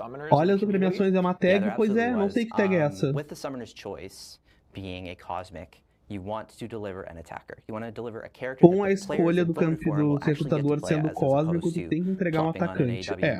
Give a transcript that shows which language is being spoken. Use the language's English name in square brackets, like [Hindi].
[Portuguese] Olha as premiações, é uma tag, pois é, não sei que tag é essa. [English] With the summoner's choice being a cosmic, you want to deliver an attacker. You want to deliver a character [Portuguese] com a escolha do recrutador sendo cósmico, tu tem que entregar um atacante.